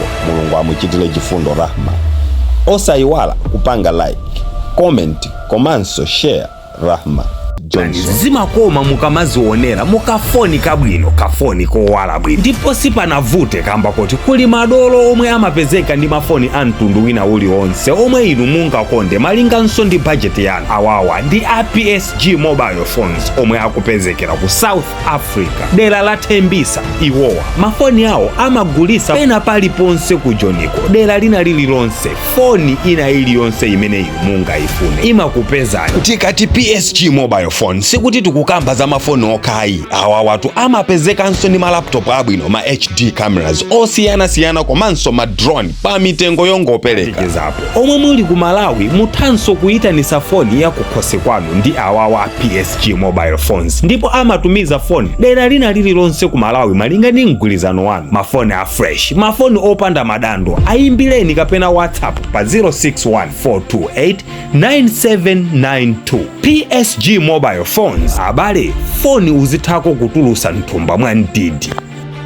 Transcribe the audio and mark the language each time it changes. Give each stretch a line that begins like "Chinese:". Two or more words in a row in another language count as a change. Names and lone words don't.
Nyanja: Mulungu amuchitire chifundo Rahma. Osayiwala kupanga like, comment, komanso share Rahma Johnson. Zimakoma mukamazionera mukafoni kabwino, kafoni kowala bwino, ndipo sipanavute kamba kuti kuli madolo omwe amapezeka ndi mafoni a mtundu wina uliwonse omwe inu mungakonde malinganso ndi budget yanu. Awawa ndi a PSG mobile phones omwe akupezekera ku South Africa, dera la Tembisa. Iwowa mafoni awo amagulisa pena paliponse ku Joniko, dera lina lililonse. Foni ina iliyonse imene inu mungayifune imakupezani. Tikati PSG mobile phone sikuti tikukamba za mafoni okhayi. Awa watu amapezekanso ndi malaptop abwino, ma
English: HD cameras
Nyanja: osiyana komanso ma drone pa mitengo yongopereka. Omwe muli ku Malawi muthanso kuyitanisa foni ya kukhosi kwanu ndi awawa PSG mobile phones, ndipo amatumiza foni dera lina lililonse ku Malawi malinga ndi mgwirizano wanu. Mafoni a fresh, mafoni opanda madando, ayimbireni kapena WhatsApp pa 0614289792. PSG mobile phones, abale foni uzithako kutulusa nthumba mwa ndidi.